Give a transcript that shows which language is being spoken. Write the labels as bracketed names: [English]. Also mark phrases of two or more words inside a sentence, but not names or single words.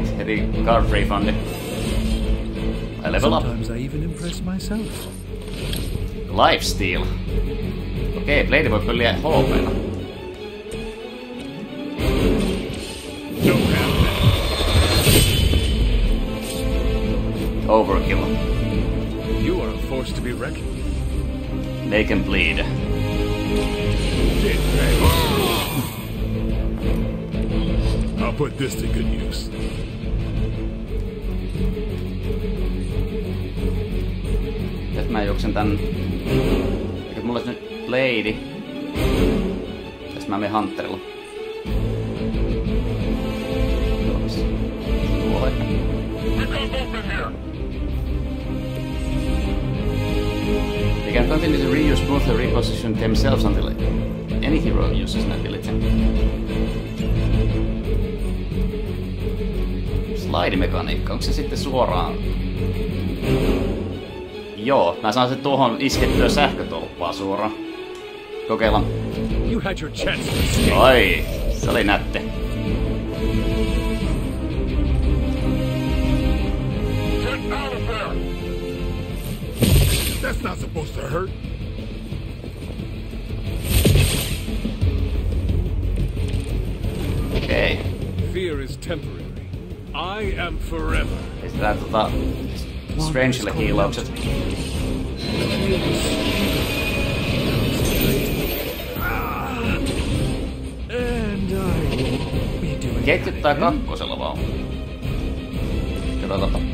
[Finnish] Heti card refundi. [English] I level up. Sometimes I even impress myself. Lifesteal. [Finnish] Okei, Blade voi pölliä HP:lla. [English] Overkill. You are a force to be reckoned with. Make him bleed. I'll put this to good use. [Finnish] Nyt mä juoksen tän... Eikö mulla olisi nyt Blade? Tästä mä menen Hunterilla. [English] They can continue to reuse both the reposition themselves until any hero uses an ability. [Finnish] Slide-mekaniikka, onko se sitten suoraan? Joo, mä saan se tuohon iskettyä sähkötolppaa suoraan. Kokeillaan. [English] You had your chance. [Finnish] Ai, se oli nätte. [English] That's not supposed to hurt. [Finnish] Okei. [English] Fear is temporary. I am forever. [Finnish] Pistetään Strangelle healaukset. Ketjuttaa kakkosella vaan. Katsotaanpa.